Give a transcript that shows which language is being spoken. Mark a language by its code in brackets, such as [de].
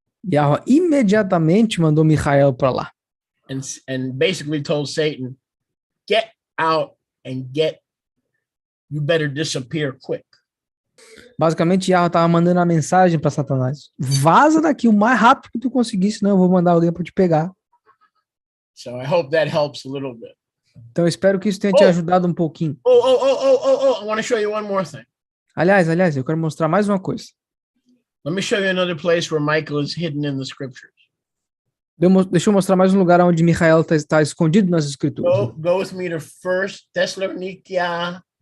[pt] Yahweh imediatamente mandou Micael para lá. [en] And basically told Satan, get out and you better disappear quick. [pt] Basicamente, Yahweh estava mandando a mensagem para Satanás. Vaza daqui o mais rápido que tu conseguir, senão eu vou mandar alguém para te pegar. [en] So I hope that helps a little bit. [pt] Então, eu espero que isso tenha te ajudado um pouquinho. [en] I want to show you one more thing. [pt] Aliás, eu quero mostrar mais uma coisa. [en] Let me show you another place where Michael is hidden in the scriptures. [pt] Deixa eu mostrar mais um lugar onde Micael está escondido nas escrituras. [en] Go with me to 1 Thessalonians.